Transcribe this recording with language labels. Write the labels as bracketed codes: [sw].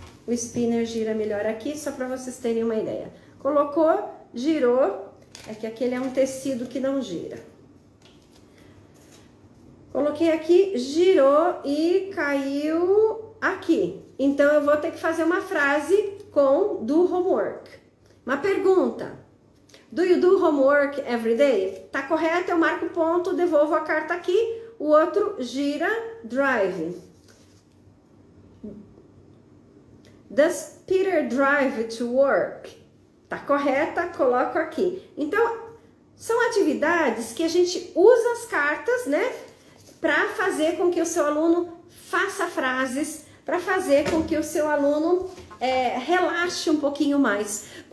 [pt] O spinner gira melhor aqui, só para vocês terem uma ideia. Colocou, girou, é que aquele é um tecido que não gira. Coloquei aqui, girou e caiu... aqui. Então, eu vou ter que fazer uma frase com do homework. Uma pergunta. [en] Do you do homework every day? [pt] Tá correto, eu marco o ponto, devolvo a carta aqui. O outro gira, drive. [en] Does Peter drive to work? [pt] Tá correta, coloco aqui. Então, são atividades que a gente usa as cartas, né? Para fazer com que o seu aluno faça frases, para fazer com que o seu aluno relaxe um pouquinho mais.